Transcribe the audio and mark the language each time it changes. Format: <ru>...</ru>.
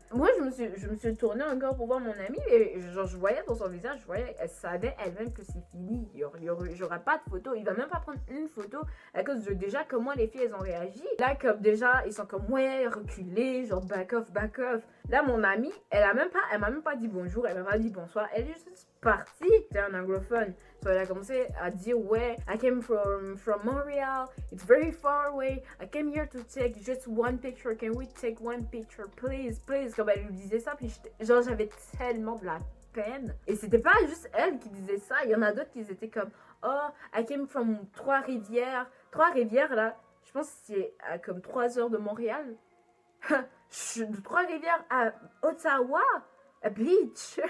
<fr>Moi, je me suis tournée encore pour voir mon amie, et genre, je voyais dans son visage, elle savait elle-même que c'est fini. J'aurai pas de photo, il va même pas prendre une photo à cause de déjà comment les filles, elles ont réagi. Là, comme déjà, ils sont comme, ouais, reculés, genre,</fr> <en>back off.</en> <fr>Là, mon amie, elle m'a même pas dit bonjour, elle m'a pas dit bonsoir, elle est juste partie. C'était un anglophone.</fr> <en>So,</en> <fr>elle a commencé à dire, ouais,</fr> <en>I came from Montreal, it's very far away, I came here to take just one picture, can we take one picture, please.</en> <fr>Comme elle lui disait ça, puis genre, j'avais tellement de la peine. Et c'était pas juste elle qui disait ça, il y en a d'autres qui étaient comme, oh,</fr> <en>I came from Trois-Rivières.</en> <fr>Trois-Rivières, là, je pense que c'est à comme 3 heures de Montréal. De Trois-Rivières à Ottawa, à Beach.</fr>